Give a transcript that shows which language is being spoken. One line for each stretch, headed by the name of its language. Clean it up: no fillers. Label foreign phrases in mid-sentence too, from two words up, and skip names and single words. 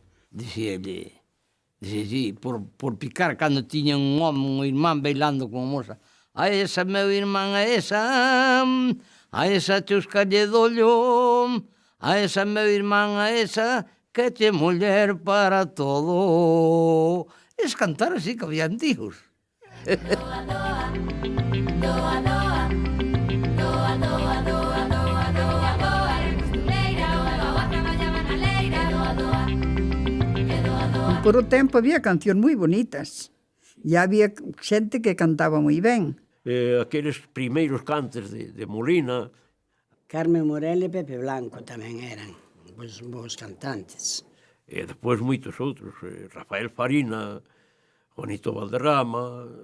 Galician: Dicíalle, sí, por picar cando tiña un home, un irmán bailando con a moza. A esa, meu irmán, a esa chuscalle dollo, a esa, meu irmán, a esa, que che muller para todo. Es cantar así que había antigos. Doa, doa, doa, doa, doa, doa, doa, doa, doa, doa, costureira, oa, oa, traballaba na leira, doa, doa, e doa, doa. Por o tempo había cancións moi bonitas. E había xente que cantaba moi ben. Aqueles primeiros cantes de Molina. Carmen Morel e Pepe Blanco tamén eran bons cantantes. E despois moitos outros, Rafael Farina, Juanito Valderrama.